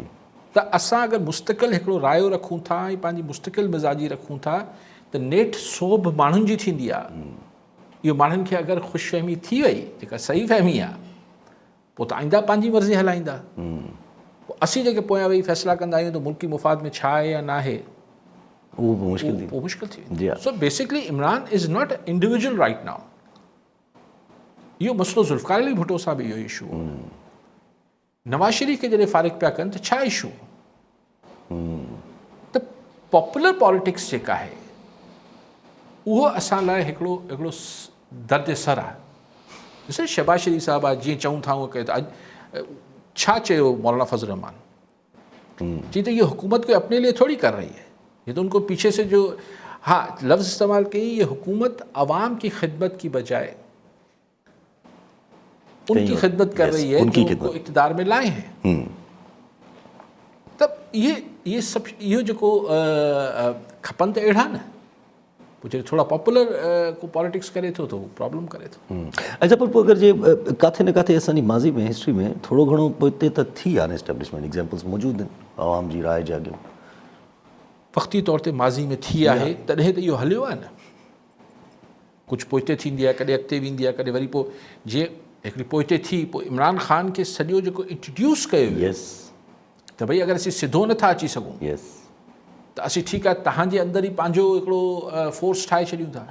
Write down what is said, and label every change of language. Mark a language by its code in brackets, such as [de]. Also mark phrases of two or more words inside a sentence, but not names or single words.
[sd] त असां अगरि मुस्तक़िल हिकिड़ो रायो रखूं था ऐं पंहिंजी मुस्तक़िल मिज़ाजी रखूं था त नेठि सोभ माण्हुनि जी थींदी आहे। इहो माण्हुनि खे अगरि ख़ुशफ़हमी थी वई, जेका सही फ़हमी आहे, पोइ त आईंदा पंहिंजी मर्ज़ी हलाईंदा। पोइ असीं जेके पोयां वेही फ़ैसिला कंदा आहियूं त मुल्की मुफ़ाद में छा आहे या न आहे, उहो मुश्किल थी, पोइ मुश्किल थी जी [en] वेंदी। So basically Imran is not individual right now. [sd] इहो मसइलो ज़ुल्फ़िकार अली भुट्टो सां बि इहो इशू हो। नवाज़ शरीफ़ खे जॾहिं फ़ारिग पिया कनि त छा इशू? त [en] popular politics [sd] जेका आहे उहो असां लाइ हिकिड़ो दर्द सर आहे। ॾिसो शहबाज शरीफ़ साहिबु आहे, जीअं चऊं था उहो कयो। त अॼु छा चयो मौलाना फज़ल रहमान? [ur] جی تو یہ حکومت کو اپنے لیے تھوڑی کر رہی ہے، یہ تو ان کو پیچھے سے جو لفظ استعمال کی، یہ حکومت عوام کی خدمت کی بجائے ان کی خدمت کر رہی ہے جو ان کو اقتدار میں لائے ہیں. تب یہ سب [sd] इहो जेको खपनि त अहिड़ा न, पोइ जॾहिं थोड़ा पॉपुलर को पॉलिटिक्स करे थो त प्रॉब्लम करे थो। अच्छा, पर पोइ अगरि जे किथे न किथे असांजी माज़ी में हिस्ट्री में थोरो घणो पोइ हिते त थी आहे एस्टेब्लिशमेंट, एग्ज़ाम्पल्स मौजूदु आहिनि आवाम जी राय जाॻियो, वक़्ती तौर ते माज़ी में थी आहे, तॾहिं त इहो हलियो आहे न। कुझु पोइते थींदी आहे, कॾहिं अॻिते वेंदी आहे, कॾहिं वरी पोइ जीअं हिकिड़ी पोइते थी, पोइ इमरान ख़ान खे सॼो जेको इंट्रोड्यूस कयो त भई अगरि असीं सिधो नथा अची सघूं त असीं ठीकु आहे, तव्हांजे अंदरि ई पंहिंजो हिकिड़ो फोर्स ठाहे छॾियूं था,